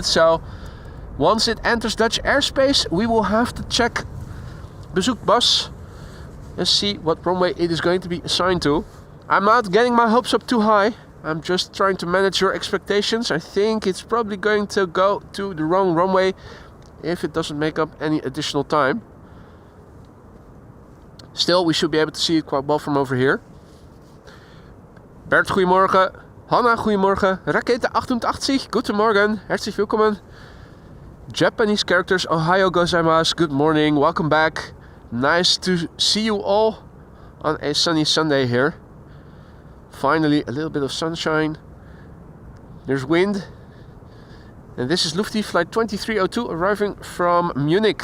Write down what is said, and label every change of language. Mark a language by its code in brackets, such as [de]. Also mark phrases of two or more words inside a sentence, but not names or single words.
[en] So, once it enters Dutch airspace, we will have to check Bezoekbus and see what runway it is going to be assigned to. I'm not getting my hopes up too high. I'm just trying to manage your expectations. I think it's probably going to go to the wrong runway if it doesn't make up any additional time. Still, we should be able to see it quite well from over here. [nl] Bert, goedemorgen. Hanna, goedemorgen. Rakete 88, goedemorgen. [de] Herzlich willkommen. [en] Japanese characters, [ja] おはようございます. [en] Good morning, welcome back. Nice to see you all on a sunny Sunday here. Finally, a little bit of sunshine. There's wind. And this is Lufti flight 2302 arriving from Munich.